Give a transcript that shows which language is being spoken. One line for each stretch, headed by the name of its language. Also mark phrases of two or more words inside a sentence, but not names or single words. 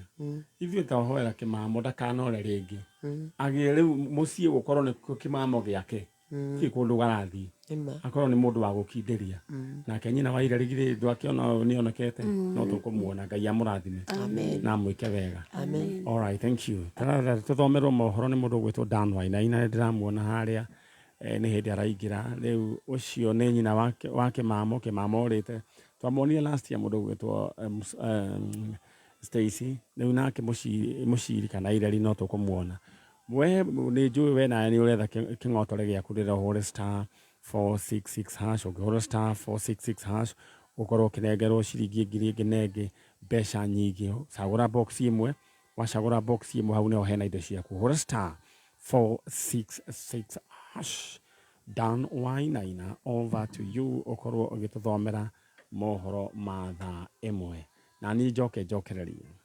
Kikuyu: Ithuĩ twahoera kĩmamo ndakanore rĩngĩ. Agie rĩu mũciĩ gũkorwo nĩkuo kĩmamo gĩake. Ti kũndũ garathiĩ. Akorwo nĩ mũndũ wa gũkindĩria. Nake nyina wa Ireri githĩ ndwakĩona nĩonekete? No tũkũmuona. Ngai amũrathime. Na amwĩke wega.
English: All right, thank you.
Kikuyu: Tũthomerwo mohoro nĩ mũndũ ũgwĩtwo Dan Wainaina ndĩramuona harĩa. Nĩ hĩndĩ araingĩra. Rĩu ũcio nĩ nyina wa kĩmamo orĩte. Twamuonire
English: last year
Kikuyu: mũndũ ũgwĩtwo Stacy. Rĩu nake mũciri kana Ireri no tũkũmuona. We nĩ njũĩ we nawe nĩ ũretha kĩng'otore gĩaku rĩrĩa ũhũre *466# ũkĩhũra *466# ũkorwo ũkĩnengerwo ciringi ngiri ĩngĩ na ĩngĩ mbeca nyingĩ. Cagũra box ĩmwe, wacagũra box ĩmwe hau nĩho hena indo ciaku. Hũra *466#. Dan Wainaina,
English: over to you
Kikuyu: ũkorwo ũgĩtũthomera mohoro ma thaa ĩmwe. Na niĩ njokererie.